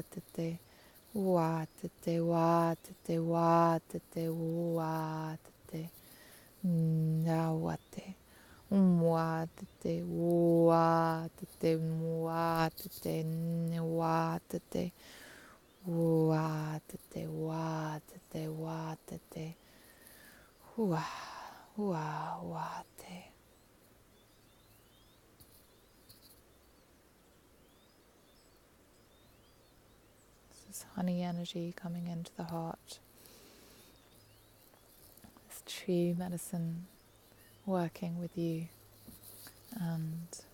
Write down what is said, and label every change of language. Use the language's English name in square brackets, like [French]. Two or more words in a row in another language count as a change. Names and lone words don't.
[English] tete wa tete wa tete wa tete wa tete na wa te wa tete wa tete wa tete wa tete wa tete wa tete wa tete wa te. This honey energy coming into the heart. This tree medicine working with you, and